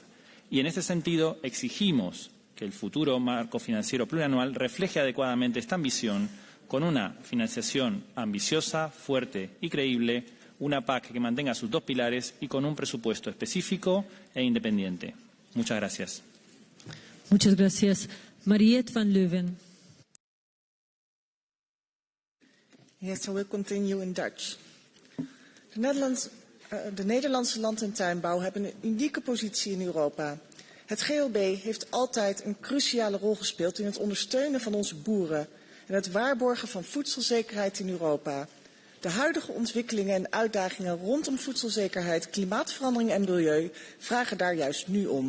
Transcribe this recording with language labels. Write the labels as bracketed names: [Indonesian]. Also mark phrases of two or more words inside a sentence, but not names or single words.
[Spanish] Y en este sentido exigimos que el futuro marco financiero plurianual refleje adecuadamente esta ambición con una financiación ambiciosa, fuerte y creíble, una PAC que mantenga sus 2 pilares y con un presupuesto específico e independiente. Muchas gracias. Muchas gracias. Mariette van Leuven. [English] Yes, I will continue in Dutch. [Dutch] De Nederlandse land- en tuinbouw hebben een unieke positie in Europa. Het GLB heeft altijd een cruciale rol gespeeld in het ondersteunen van onze boeren en het waarborgen van voedselzekerheid in Europa. De huidige ontwikkelingen en uitdagingen rondom voedselzekerheid, klimaatverandering en milieu vragen daar juist nu om.